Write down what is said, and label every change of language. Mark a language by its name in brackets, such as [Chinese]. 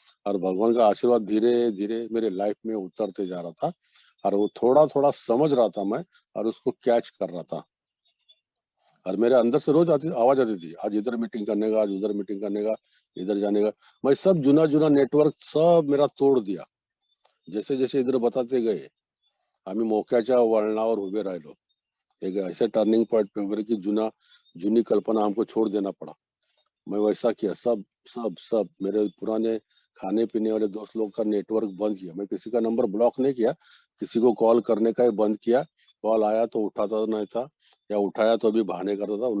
[Hindi] और भगवान का आशीर्वाद धीरे धीरे मेरे लाइफ में उतरते जा रहा था। और वो थोड़ा थोड़ा समझ रहा था मैं, और उसको कैच कर रहा था। और मेरे अंदर से रोज आती आवाज आती थी, आज इधर मीटिंग करने का, आज उधर मीटिंग करने का, इधर जाने का। मैं सब जुना जुना नेटवर्क सब मेरा तोड़ दिया। जैसे जैसे इधर बताते गए, [Marathi] आम्ही मोक्याच्या वळणावर उभे राहिलो। [Hindi] एक ऐसे टर्निंग पॉइंट पे उभे रहे की जुनी कल्पना हमको छोड़ देना पड़ा। मैं वैसा किया। सब सब सब मेरे पुराने खाने पीने वाले दोस्त लोग का नेटवर्क बंद किया। मैं किसी का नंबर ब्लॉक नहीं किया, किसी को कॉल करने का ही बंद किया। कॉल आया तो उठाता नहीं था, या उठाया तो भी बहाने करता था।